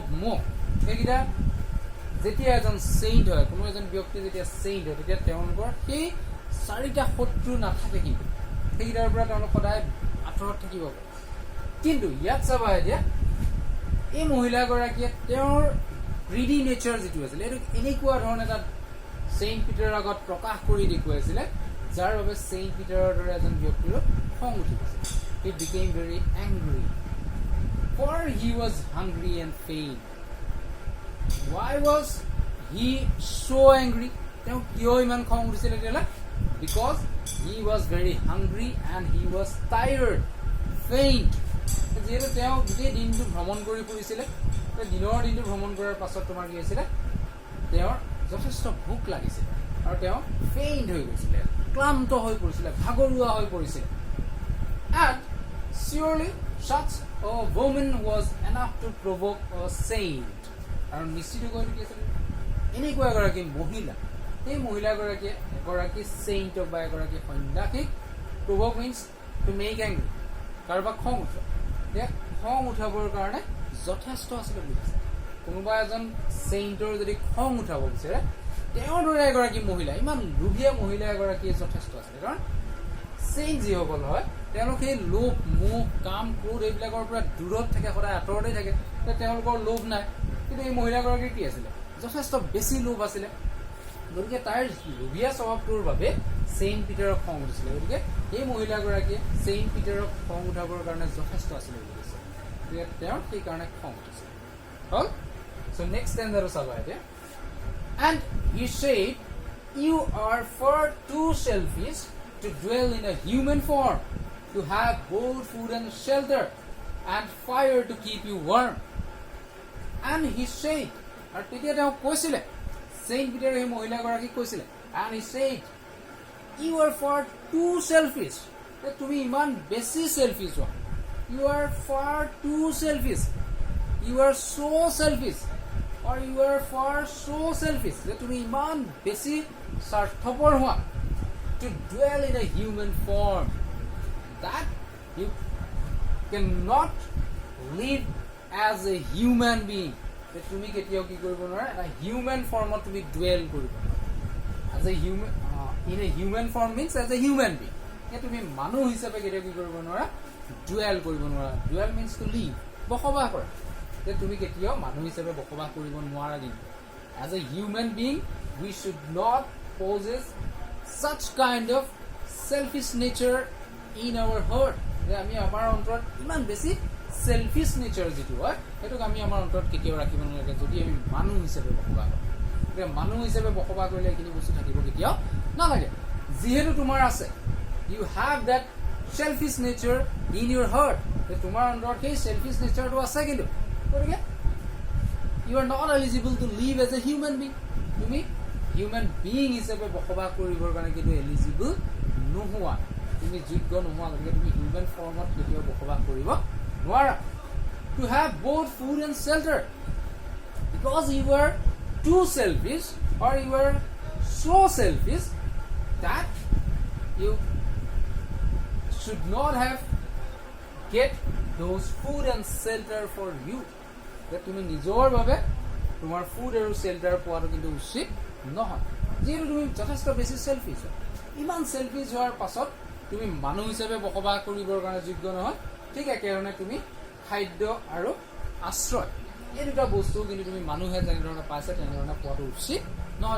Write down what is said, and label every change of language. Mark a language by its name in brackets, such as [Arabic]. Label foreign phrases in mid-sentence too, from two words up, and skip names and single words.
[Assamese] মোহ সেইকেইটা যেতিয়া এজন চেইণ্ট হয় কোনো এজন ব্যক্তি যেতিয়া চেইণ্ট হয় তেতিয়া তেওঁলোকৰ সেই চাৰিটা শত্ৰু নাথাকে কিন্তু সেইকেইটাৰ পৰা তেওঁলোক সদায় আঁতৰত থাকিব পাৰে কিন্তু ইয়াত চাবা এতিয়া এই মহিলাগৰাকীয়ে তেওঁৰ [English] greedy nature [Assamese] যিটো আছিলে এইটো এনেকুৱা ধৰণে এটা চেইণ্ট পিটাৰৰ আগত প্ৰকাশ কৰি দেখুৱাইছিলে যাৰ বাবে Saint Peter-ৰ দৰে এজন ব্যক্তিৰ খং উঠি গৈছিল. [English] He became very angry, for he was hungry and faint. Why was he so angry? [Assamese] তেওঁ কিয় ইমান খং উঠিছিল তেতিয়ালে? [English] Because he was very hungry and he was tired, faint. [Assamese] যিহেতু তেওঁ গোটেই দিনটো ভ্ৰমণ কৰি ফুৰিছিলে, দিনৰ দিনটো ভ্ৰমণ কৰাৰ পাছত তোমাৰ কি হৈছিলে? তেওঁৰ যথেষ্ট ভোক লাগিছিল আৰু তেওঁ ফেইণ্ট হৈ গৈছিলে, ক্লান্ত হৈ পৰিছিলে, ভাগৰুৱা হৈ পৰিছিলে. [English] And surely such a woman was enough to provoke a saint. [Assamese] আৰু নিশ্চিতকৈ কি আছিল? এনেকুৱা এগৰাকী মহিলা, সেই মহিলাগৰাকীয়ে এগৰাকী চেইণ্টক বা এগৰাকী সন্ন্যাসীক [English] provoke means to make angry, [Assamese] কাৰোবাক খং উঠোৱা. খং উঠাবৰ কাৰণে যথেষ্ট আছিলে বুলি কৈছে. কোনোবা এজন চেইণ্টৰ যদি খং উঠাব বিচাৰে, তেওঁৰ দৰে এগৰাকী মহিলা, ইমান লোভীয়া মহিলা এগৰাকী যথেষ্ট আছিলে. কাৰণ চেইণ্ট যিসকল হয় তেওঁলোক সেই লোভ, মোহ, কাম, ক্ৰোধ এইবিলাকৰ পৰা দূৰত থাকে, সদায় আঁতৰতে থাকে. তেওঁলোকৰ লোভ নাই. কিন্তু এই মহিলাগৰাকীৰ কি আছিলে? যথেষ্ট বেছি লোভ আছিলে. গতিকে তাইৰ লোভীয়া স্বভাৱটোৰ বাবে Saint Peter-ক খং উঠিছিলে. গতিকে এই মহিলাগৰাকীয়ে Saint Peter-ক খং উঠাবৰ কাৰণে যথেষ্ট আছিলে বুলি কৈছে. গতিকে তেওঁৰ সেইকাৰণে খং উঠিছিলে. হ'ল? [English] So next stanza [Assamese] চাবা এতিয়া. And he said, you are far too selfish to dwell in a human form, to have both food and shelter, and fire to keep you warm. And he said, আৰু তেতিয়া তেওঁ কৈছিলে, Saint Peter এই মহিলাগৰাকীক কৈছিলে, [English] and he said, you are far too selfish. [Assamese] তুমি ইমান বেছি selfish হোৱা. [English] You are far too selfish. You are so selfish. Or you are far so selfish. [Assamese] তুমি ইমান বেছি স্বাৰ্থপৰ হোৱা. [English] To dwell in a human form, that you cannot live as a human being. [Assamese] তুমি কেতিয়াও কি কৰিব নোৱাৰা? এটা [English] human form [Assamese] তুমি ডুৱেল কৰিব নোৱাৰা. [English] As a human, in a human form means as a human being. [Assamese] তুমি মানুহ হিচাপে কেতিয়াও কি কৰিব নোৱাৰা? ডুৱেল কৰিব নোৱাৰা. [English] ডুৱেল means to live, [Assamese] বসবাস কৰা. তুমি কেতিয়াও মানুহ হিচাপে বসবাস কৰিব নোৱাৰা. [English] কিন্তু as a human being we should not possess such kind of selfish nature in our heart. [Assamese] আমি আমাৰ অন্তৰত ইমান বেছি [English] selfish nature [Assamese] যিটো হয় সেইটোক আমি আমাৰ অন্তৰত কেতিয়াও ৰাখিব নালাগে যদি আমি মানুহ হিচাপে বসবাস কৰোঁ. মানুহ হিচাপে বসবাস কৰিলে এইখিনি বস্তু থাকিব কেতিয়াও নালাগে. যিহেতু তোমাৰ আছে, [English] you have that selfish nature in your heart. [Assamese] তোমাৰ অন্তৰত সেই [English] selfish natureটো [Assamese] আছে. কিন্তু গতিকে [English] you are not eligible to live as a human being. [Assamese] তুমি [English] human being [Assamese] হিচাপে বসবাস কৰিবৰ কাৰণে কিন্তু এলিজিবল নোহোৱা, তুমি যোগ্য নোহোৱা. গতিকে তুমি [English] human form [Assamese] কেতিয়াও বসবাস কৰিব নোৱাৰা. [English] To have both food and shelter, because you are too selfish or you are so selfish that you should not have get those food and shelter for you. [Assamese] তুমি নিজৰ বাবে তোমাৰ ফুড আৰু শেল্টাৰ পোৱাটো কিন্তু উচিত নহয়. যিহেতু তুমি যথেষ্ট বেছি চেলফিছ হয়. ইমান চেলফিছ হোৱাৰ পাছত তুমি মানুহ হিচাপে বসবাস কৰিবৰ কাৰণে যোগ্য নহয়. ঠিক একেধৰণে তুমি খাদ্য আৰু আশ্ৰয় এই দুটা বস্তু কিন্তু তুমি মানুহে যেনেধৰণে পাইছে তেনেধৰণে পোৱাটো উচিত নহয়.